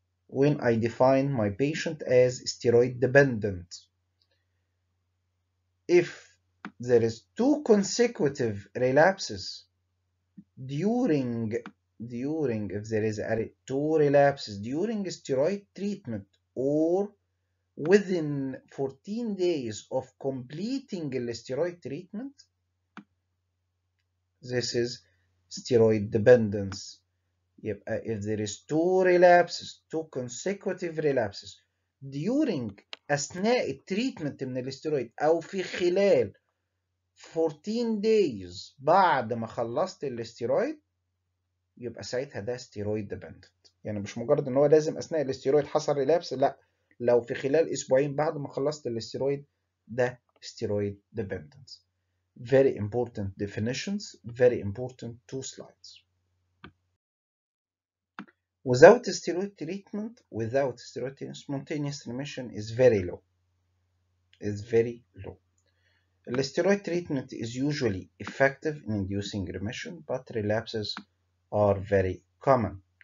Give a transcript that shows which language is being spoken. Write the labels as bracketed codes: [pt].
[en] When I define my patient as steroid dependent, if there is 2 consecutive relapses during if there is 2 relapses during steroid treatment or within 14 days of completing the steroid treatment, this is steroid dependence. [ar] يبقى [en] if there is 2 relapses 2 consecutive relapses during [ar] أثناء [en] التريتمنت من الاسترويد [ar] أو في خلال [en] 14 days [ar] بعد ما خلصت [en] الاسترويد [ar] يبقى ساعتها ده [en] Steroid dependent. [ar] يعني مش مجرد ان هو لازم اثناء الاستيرويد حصل ريلابس، لا، لو في خلال اسبوعين بعد ما خلصت الاستيرويد ده ستيرويد ديبندنس. [en] Very important definitions, very important 2 slides. Without steroid treatment, spontaneous remission is very low. The steroid treatment is usually effective in inducing remission, but relapses are very common.